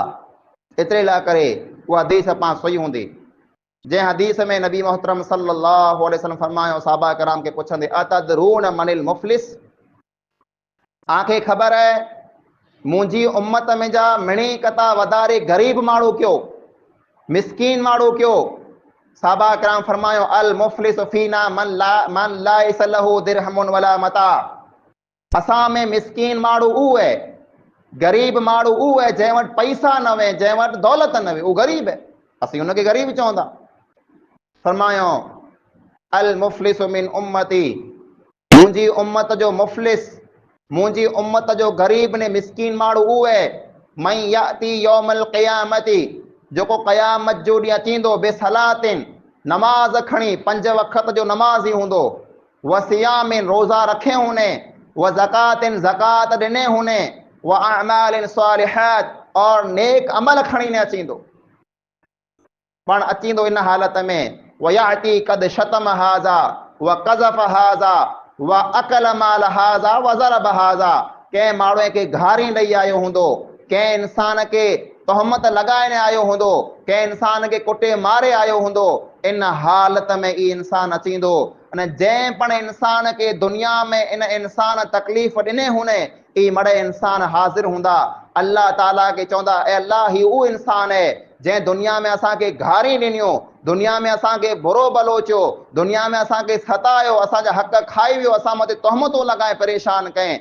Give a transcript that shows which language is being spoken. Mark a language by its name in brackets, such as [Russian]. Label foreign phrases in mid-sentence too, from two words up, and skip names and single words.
[Sindhi] एतिरे लाइ करे उहा हदीस पाण सही हूंदी जंहिं हदीस में नबी मोहतरम [Arabic] صلى الله عليه وسلم [Sindhi] फरमायो, साहबा कराम खे पुछंदे [Arabic] أتدرون من المفلس, [Sindhi] आंखे ख़बर है मुंहिंजी उम्मत में जा मिणी कता वधारे गरीब माण्हू कयो, मिस्कीन माण्हू कयो। साहबा कराम फरमायो [Arabic] المفلس فينا من ليس له درهم ولا متاع, [Sindhi] असां में मिस्कीन माण्हू उहो आहे, गरीब माण्हू उहो आहे जंहिं वटि पैसा न वे, जंहिं वटि दौलत न वे, उहो गरीब आहे, असीं हुनखे गरीब चवंदा। फरमायो [Arabic] المفلس من أمتي, [Sindhi] मुंहिंजी उम्मत जो मुफ़लिस, मुंहिंजी उम्मत जो गरीब ने मिस्कीन माण्हू उहो आहे [Arabic] من يأتي يوم القيامة, [Sindhi] जेको क़यामत जो ॾींहुं अचींदो बेसलातिन, नमाज़ खणी 5 वक़्त जो नमाज़ी हूंदो, [Arabic] وصيام, [Sindhi] रोज़ा रखे हुने, [Arabic] وزكاة, [Sindhi] ज़कात ॾिने हुने, [Arabic] وأعمال صالحات, [Sindhi] और नेक अमल खणी ने अचींदो। पण अचींदो इन हालत में [Arabic] ويأتي قد شتم هذا وقذف هذا وأكل مال هذا وضرب هذا, [Sindhi] कंहिं माण्हूअ खे घारी ॾेई आयो हूंदो, कंहिं इंसान खे तोहमत लॻाइण आयो हूंदो, कंहिं इंसान खे कुटे मारे आयो हूंदो। इन हालत में ई इंसान अचींदो, अने जंहिं पण इंसान खे दुनिया में इन इंसान तकलीफ़ ॾिने हुने, ई मड़े इंसान हाज़िर हूंदा, अल्लाह ताला खे चवंदा ए अल्लाह ही उहो इंसान है जंहिं दुनिया में असांखे घारी ॾिनियो, दुनिया में असांखे बुरो भलो चयो, दुनिया में असांखे सतायो, असांजा हक़ खाई वियो, असां मथे तोहमतूं लॻाए परेशान कयईं।